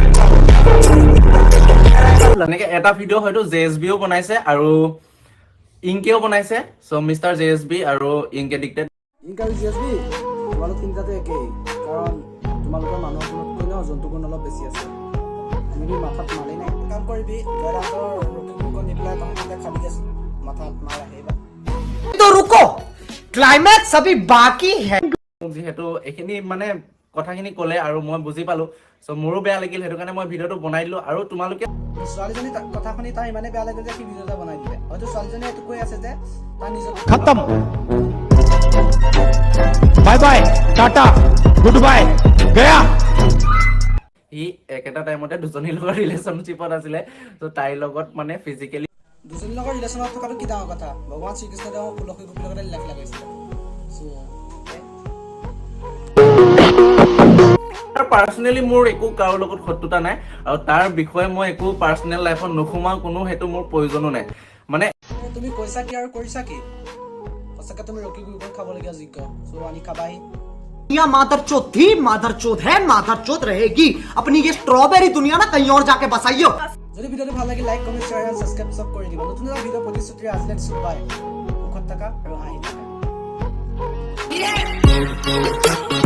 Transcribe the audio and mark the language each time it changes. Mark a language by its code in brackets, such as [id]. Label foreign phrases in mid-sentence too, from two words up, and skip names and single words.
[as] এনেকে এটা ভিডিঅ' হয়তো JSBও বনাইছে আৰু ইংকেও বনাইছে। চ' মিষ্টাৰ JSB আৰু ইংক এডিক্টেড। ইংক আৰু JSB তোমালোক তিনিটাতো একেই, কাৰণ তোমালোকৰ মানুহৰ গুণতকৈ ন জন্তু গুণ অলপ বেছি আছে। আমি মাথাত মাৰি নাই কাম কৰিবি, দয়াহঁতৰ ৰুটিনবোৰ নি পেলাই তহঁতে খালি আছে মাথাত মাৰ আহিবা। [hi] तो रुको, क्लाइमैक्स अभी बाकी है। [as] যিহেতু এইখিনি মানে কথাখিনি ক'লে আৰু মই বুজি পালো, চ' মোৰো বেয়া লাগিল, সেইটো কাৰণে মই ভিডিঅ'টো বনাই দিলো। আৰু তোমালোকে ছোৱালীজনী কথা শুনি তাৰ ইমানেই বেয়া লাগিল যে সি ভিডিঅ' এটা বনাই দিলে। হয়তো ছোৱালীজনীয়ে এইটো কৈ আছে যে তাৰ নিজৰ [hi] खत्म, [en] bye bye, [hi] टाटा, [en] good bye, [hi] गया। [as] সি একেটা টাইমতে দুজনীৰ লগত ৰিলেশ্যনশ্বিপত আছিলে, ত' তাইৰ লগত মানে ফিজিকেলি দুজনীৰ লগত ৰিলেশ্যনত থকাটো কি ডাঙৰ কথা। ভগৱান শ্ৰীকৃষ্ণদেৱ তুলসী গোপীৰ লগতে লীলা খেলা কৰিছিলে। পাৰ্চনেলি মোৰ একো কাৰো লগত শত্ৰুতা নাই, আৰু তাৰ বিষয়ে মই একো পাৰ্চনেল লাইফত নোসোমাও, কোনো সেইটো মোৰ প্ৰয়োজনো নাই। মানে তুমি কৈছা কি আৰু কৰিছা কি? সঁচাকে তুমি ৰকি গুগল খাবলগীয়া যোগ্য। চ' আনি খাবাহি। [hi] दुनिया मादरचोद थी, मादरचोद है, मादरचोद रहेगी। अपनी ये स्ट्रॉबेरी दुनिया ना कहीं और जाके बसाइयो। [as] যদি ভিডিঅ'টো ভাল লাগে [en] like comment share [as] আৰু ছাবস্ক্ৰাইব চব কৰি দিবা। নতুন এটা ভিডিঅ' প্ৰতিশ্ৰুতি আজিলৈ দিছোঁ। বাই। সুখত থাকা আৰু হাঁহি থাকা।